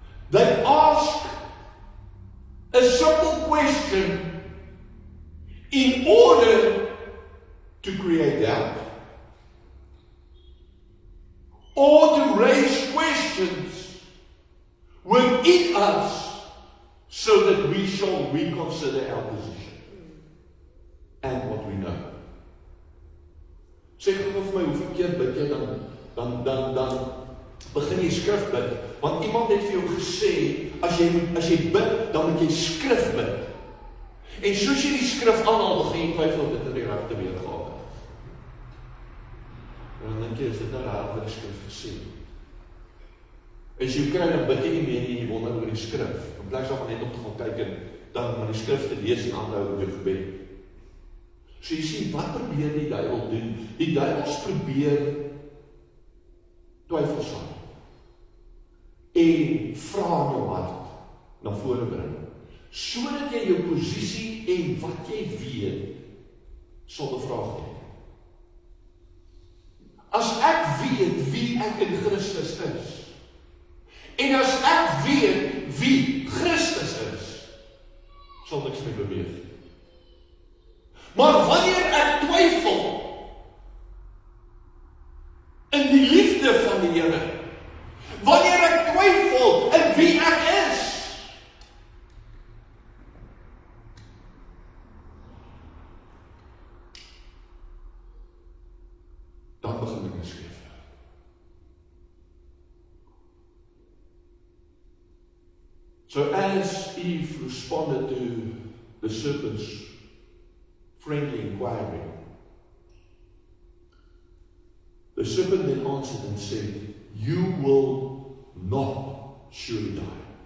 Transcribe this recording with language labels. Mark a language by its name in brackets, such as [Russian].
[English] They ask a simple question in order to create doubt or to raise questions within us so that we shall reconsider our position and what we know. [Afrikaans] Sê gou vir my, hoeveel keer bid jy dan begin jy skrif bid, want iemand het vir jou gesê, as jy bid, dan moet jy skrif bid. En soos jy die skrif aanhaal, begin jy twyfel of dit in die regte weergawe is. En dan dink jy, is dit nou reg wat die skrif gesê? As jy kry, dan bid jy nie meer nie, jy wonder oor die skrif. In plaas van net om te gaan kyk en dan maar die skrif te lees en aanhou met jou gebed. So jy sien, wat probeer die duiwel doen? Die duiwels probeer twyfelsaam en vra in jou hart na vore bring, sodat jy jou posisie en wat jy weet sal bevraagteken. As ek weet wie ek in Christus is, en as ek weet wie Christus is, sal niks my beweeg. Maar wanneer ek twyfel in die liefde van die Here, wanneer ek twyfel in wie ek is, dan begin ek skryf. [English] So as Eve responded to the serpent's friendly inquiry. The serpent then answered and said, "You will not surely die."